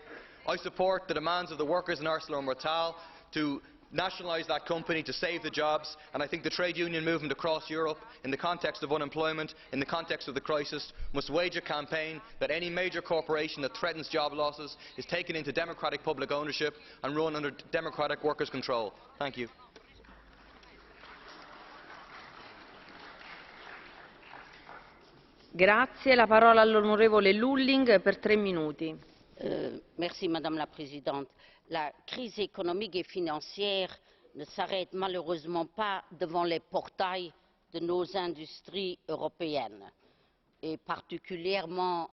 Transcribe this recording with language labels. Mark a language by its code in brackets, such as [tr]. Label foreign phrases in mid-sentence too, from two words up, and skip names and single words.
[en] I support the demands of the workers in ArcelorMittal to nationalise that company to save the jobs, and I think the trade union movement across Europe, in the context of unemployment, in the context of the crisis, must wage a campaign that any major corporation that threatens job losses is taken into democratic public ownership and run under democratic workers' control. Thank you. [it] Grazie. La parola all'onorevole Lulling per 3 minuti. [fr] Merci Madame la Présidente. La crise économique et financière ne s'arrête malheureusement pas devant les portails de nos industries européennes, et particulièrement